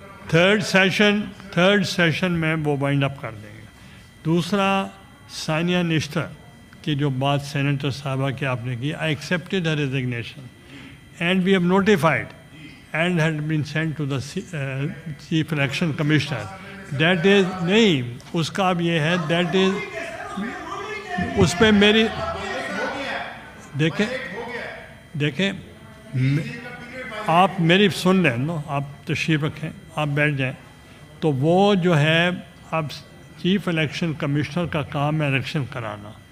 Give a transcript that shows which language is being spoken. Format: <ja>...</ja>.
<ur>Third session میں وہ وائنڈ اپ کر دیں گے. دوسرا ثانیہ نشتر کی جو بات سینیٹر صاحبہ کی آپ نے کی,</ur> <en>I accepted her resignation and we have notified and had been sent to the Chief Election Commissioner.</en> <ur>That is نہیں اس کا اب یہ ہے that is اس پہ میری دیکھیں آپ میری سن لیں نا, آپ تشریف رکھیں, آپ بیٹھ جائیں. تو وہ جو ہے اب چیف الیکشن کمشنر کا کام ہے الیکشن کرانا.</ur>